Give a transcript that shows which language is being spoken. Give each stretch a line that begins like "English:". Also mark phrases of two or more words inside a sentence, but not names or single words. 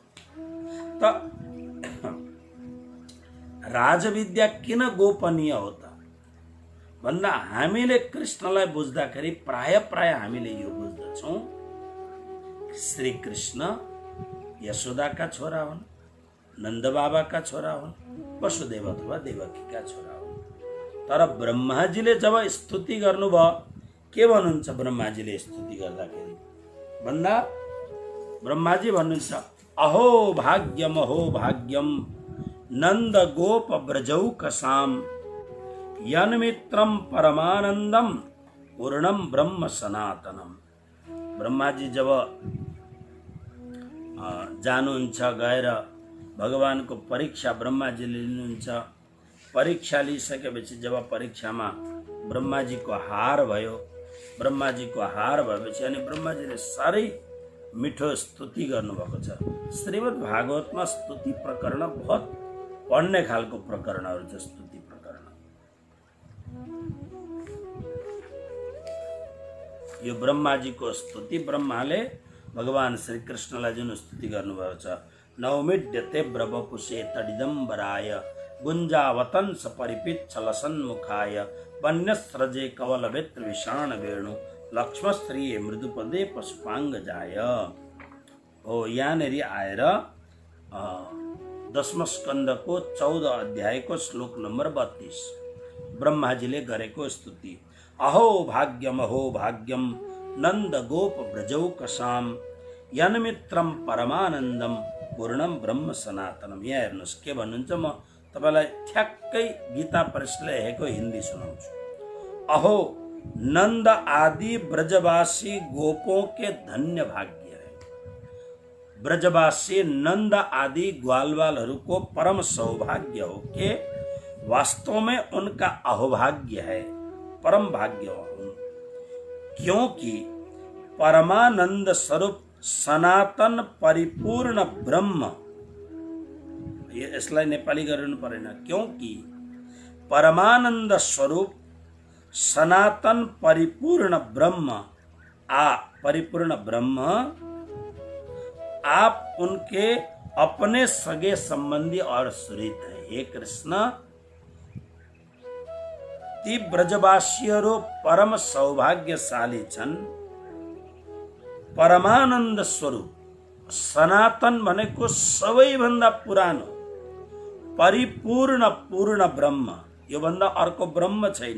Nepali: त राजविद्या किन गोपनीय हो त भन्दा हामीले कृष्णलाई बुझ्दाखेरि प्राय हामीले यो बुझ्दछौँ, श्री कृष्ण यशोदाका छोरा हुन्, नन्द बाबाका छोरा हुन्, वसुदेव अथवा देवकीका छोरा हुन्। तर ब्रह्माजीले जब स्तुति गर्नुभयो, के भन्नुहुन्छ ब्रह्माजीले स्तुति गर्दाखेरि भन्दा ब्रह्माजी भन्नुहुन्छ
Sanskrit: अहो भाग्यम नंद गोप ब्रजौकसाम यन्मित्रम परमानंदम पूर्णम ब्रह्म सनातनम।
Nepali: ब्रह्माजी जब जानुहुन्छ, गएर भगवानको परीक्षा ब्रह्माजीले लिनुहुन्छ। परीक्षा लिइसकेपछि जब परीक्षामा ब्रह्माजीको हार भयो, ब्रह्माजीको हार भएपछि अनि ब्रह्माजीले साह्रै मिठो स्तुति गर्नुभएको छ। श्रीमद् भागवतमा स्तुति प्रकरण बहुत पढ्ने खालको प्रकरणहरू छ। स्तुति प्रकरण यो ब्रह्माजीको स्तुति, ब्रह्माले भगवान श्री कृष्णलाई जुन स्तुति गर्नुभएको छ,
Sanskrit: नौमिड्यते ब्रवपुषे तडिदम्बराय गुञ्जावतंस परिपिच्छल सन्मुखाय वन्यस्रजे कवलवेत्र विषाण वेणु लक्ष्मस्त्रिये मृदुपदे पशुपाङ्गजाय।
Nepali: हो यहाँनिर आएर 10 स्कन्धको 14 अध्यायको श्लोक नम्बर 32 ब्रह्माजीले गरेको स्तुति।
Sanskrit: अहो भाग्यम नन्द गोप ब्रजौकसाम यन्मित्रम परमानन्दम पूर्णम ब्रह्म सनातनम।
Nepali: यहाँ हेर्नुहोस् के भन्नुहुन्छ, म तपाईलाई ठ्याक्कै गीता प्रेसले लेखेको हिन्दी सुनाउँछु।
Hindi: अहो नंद आदि ब्रजवासी गोपों के धन्य भाग्य है।
Nepali: ब्रजवासी नंद आदि ग्वालवालहरू को परम सौभाग्य हो
Hindi: के वास्तव में उनका अहोभाग्य है,
Nepali: परम भाग्य हो।
Hindi: क्योंकि परमानंद स्वरूप सनातन परिपूर्ण ब्रह्म,
Nepali: यसलाई नेपाली गर्नु परेन,
Hindi: क्योंकि परमानंद स्वरूप सनातन परिपूर्ण ब्रह्म परिपूर्ण ब्रह्म आप उनके अपने सगे संबंधी और सुहृद हैं।
Nepali: हे कृष्ण, ती ब्रजवासीहरू परम सौभाग्यशाली छन्, परमानन्द स्वरूप सनातन भनेको सबैभन्दा पुरानो परिपूर्ण पूर्ण ब्रह्म, यो भन्दा अर्को ब्रह्म छैन।